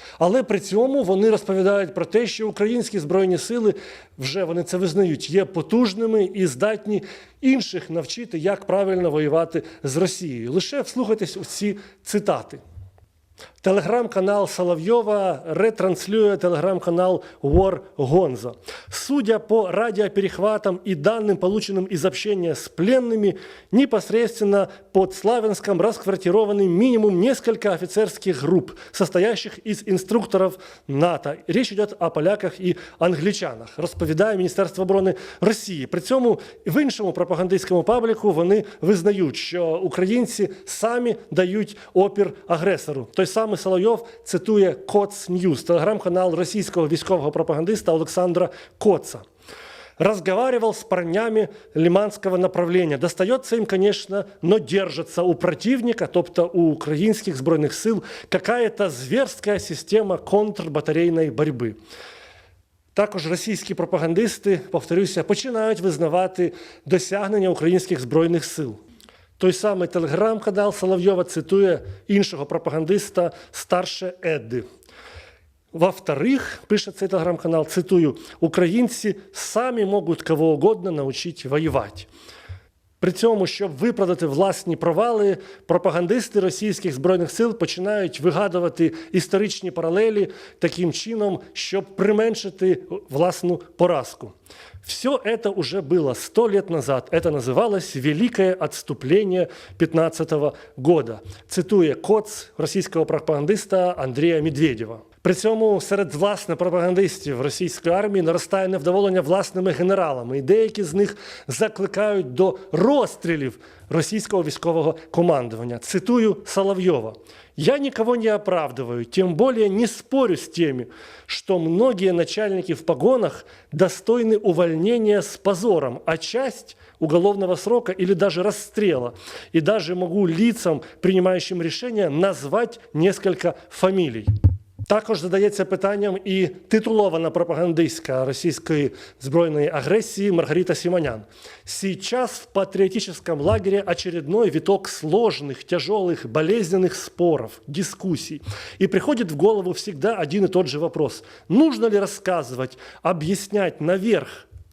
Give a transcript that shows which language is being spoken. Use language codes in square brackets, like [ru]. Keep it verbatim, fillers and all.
[uk] Але при цьому вони розповідають про те, що українські збройні сили, вже вони це визнають, є потужними і здатні інших навчити, як правильно воювати з Росією. Лише вслухайтесь у ці цитати. Телеграм-канал Соловьева ретранслює телеграм-канал War Gonzo. [ru] Судя по радиоперехватам и данным, полученным из общения с пленными, непосредственно под Славянском расквартированы минимум несколько офицерских групп, состоящих из инструкторов НАТО. Речь идет о поляках и англичанах, [uk] розповідає Міністерство оборони Росії. При цьому в іншому пропагандистському пабліку вони визнають, що українці самі дають опір агресору. Той самий Соловйов цитує «Коц Ньюз», телеграм-канал російського військового пропагандиста Олександра Коца. [ru] «Разговаривал с парнями лиманского направления. Достается им, конечно, но держится у противника, [uk] тобто [ru] у украинских [uk] збройних сил, [ru] какая-то зверская система контрбатарейной борьбы». [uk] Також російські пропагандисти, повторюся, починають визнавати досягнення українських збройних сил. Той самий телеграм-канал Соловйова цитує іншого пропагандиста «Старше Едди». Во-вторых, пише цей телеграм-канал, цитую, «Українці самі можуть кого угодно навчити воювати». При цьому, щоб виправдати власні провали, пропагандисти російських збройних сил починають вигадувати історичні паралелі таким чином, щоб применшити власну поразку. [ru] Все это уже было сто лет назад. Это называлось «Великое отступление пятнадцатого года», [uk] цитує Коц російського пропагандиста Андрія Медведєва. При цьому серед власне пропагандистів російської армії наростає невдоволення власними генералами, і деякі з них закликають до розстрілів російського військового командування. Цитую Соловйова. [ru] «Я никого не оправдываю, тем более не спорю с теми, что многие начальники в погонах достойны увольнения с позором, а часть – уголовного срока или даже расстрела. И даже могу лицам, принимающим решения, назвать несколько фамилий». [uk] Також задається питанням і титулована пропагандистка російської збройної агресії Маргарита Симонян. [ru] «Сейчас в патриотическом лагере очередной виток сложных, тяжелых, болезненных споров, дискуссий. И приходит в голову всегда один и тот же вопрос. Нужно ли рассказывать, объяснять наверх,